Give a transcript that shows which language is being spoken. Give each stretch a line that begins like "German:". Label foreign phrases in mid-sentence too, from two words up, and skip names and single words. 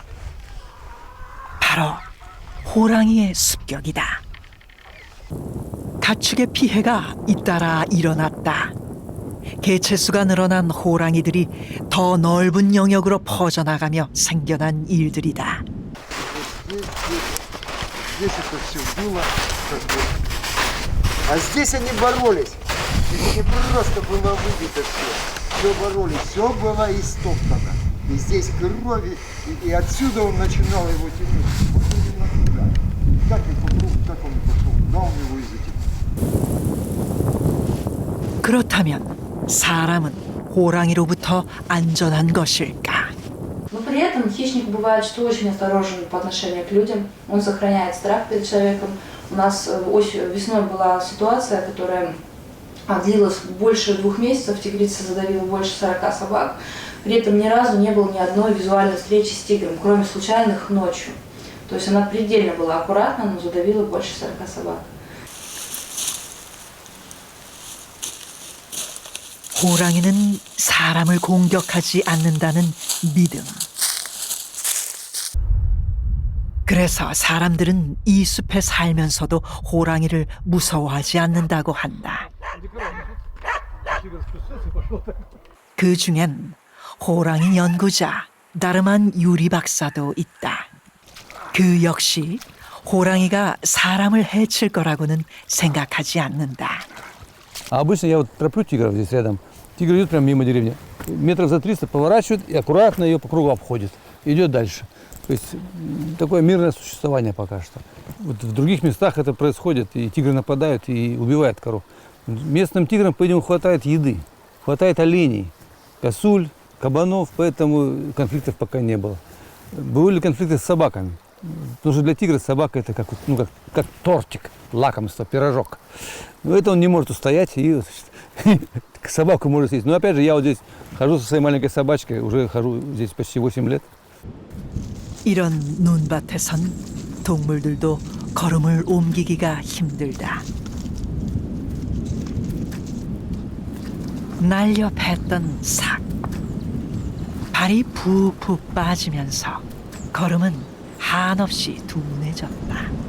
Korean: 바로 호랑이의 습격이다. 가축의 피해가 잇따라 일어났다. 개체수가 늘어난 호랑이들이 더 넓은 영역으로 퍼져나가며 생겨난 일들이다.
Russian: Здесь это все было, как бы. А здесь они боролись. Это не просто было выбито все. Все боролись, все было истоптано. И здесь крови, и отсюда он начинал его тянуть. Вот именно туда. Как и вокруг, как он пошел. Да, он его и затянул.
Korean: 그렇다면 사람은 호랑이로부터 안전한 것일까?
Russian: Но при этом хищник бывает, что очень осторожен по отношению к людям. Он сохраняет страх перед человеком. У нас весной была ситуация, которая длилась больше 2 месяцев. Тигрица задавила больше 40 собак. При этом ни разу не было ни одной визуальной встречи с тигром, кроме случайных ночью. То есть она предельно была аккуратна, но задавила больше 40 собак.
Korean: 호랑이는 사람을 공격하지 않는다는 믿음. 그래서 사람들은 이 숲에 살면서도 호랑이를 무서워하지 않는다고 한다. 그 중엔 호랑이 연구자 다르만 유리 박사도 있다. 그 역시 호랑이가 사람을 해칠 거라고는 생각하지 않는다.
Russian: А обычно я вот тороплю тигров здесь рядом. Тигр идет прямо мимо деревни. Метров за 300 поворачивает и аккуратно ее по кругу обходит. Идет дальше. То есть такое мирное существование пока что. Вот в других местах это происходит, и тигры нападают и убивают коров. Местным тиграм, по-видимому, хватает еды, хватает оленей, косуль, кабанов, поэтому конфликтов пока не было. Были конфликты с собаками. Потому что для тигра собака это как тортик, лакомство, пирожок. Но это он не может устоять и собаку может съесть. Но опять же, я вот здесь хожу со своей маленькой собачкой, уже хожу здесь почти 8 лет.
Korean: 이런 눈밭에선 동물들도 걸음을 옮기기가 힘들다. 날려 팼던 삭. 발이 푹푹 빠지면서 걸음은 한없이 둔해졌다.